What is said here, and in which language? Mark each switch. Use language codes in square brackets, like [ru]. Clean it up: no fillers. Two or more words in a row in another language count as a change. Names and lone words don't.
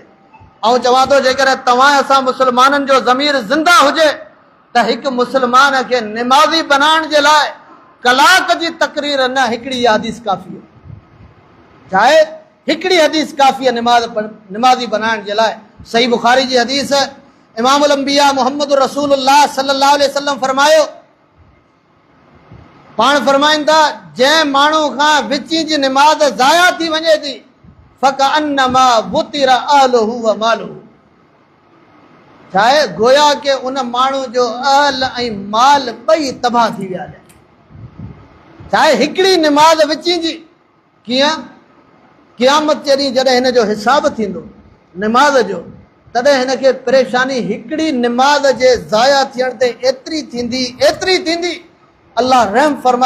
[sd] ऐं चवां थो, जेकर तव्हां असां मुस्लमाननि जो ज़मीर ज़िंदा हुजे त हिकु मुस्लमान खे निमाज़ी बनाइण जे लाइ कलाक जी तकरीर न, हिकिड़ी हदीस काफ़ी आहे। छा आहे? हिकिड़ी हदीस काफ़ी आहे निमाज़ी बनाइण जे लाइ। सही बुखारी जी हदीस, [ar] إمام الأنبياء [sd] मुहम्मद रसूलुल्लाह [ar] صلى الله عليه وسلم [sd] फरमायो, पाण फरमाइनि था, जंहिं माण्हू खां विची जी निमाज़ ज़ाया थी वञे थी [ar] فكأنما وتر أهله وماله, [sd] छा आहे गोया के उन माण्हू जो अहल ऐं माल ॿई तबाह थी विया आहिनि। छा आहे हिकिड़ी निमाज़ विची जी, कीअं क़यामत जे ॾींहुं जॾहिं हिन जो हिसाब थींदो निमाज़ जो, तॾहिं हिन खे परेशानी हिकिड़ी निमाज़ जे ज़ाया थियण ते एतिरी थींदी अल्लाह रहम फरमाए।